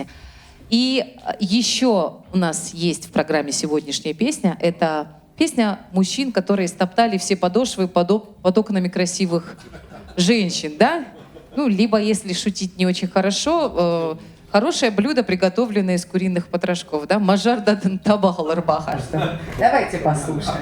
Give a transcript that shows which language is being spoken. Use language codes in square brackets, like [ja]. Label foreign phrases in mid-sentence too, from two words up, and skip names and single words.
[ru] И еще у нас есть в программе сегодняшняя песня. Это песня мужчин, которые стоптали все подошвы под окнами красивых женщин, да? Ну, либо, если шутить не очень хорошо, хорошее блюдо, приготовленное из куриных потрошков, да? Мажар дадан табахал арбаха. Давайте послушаем.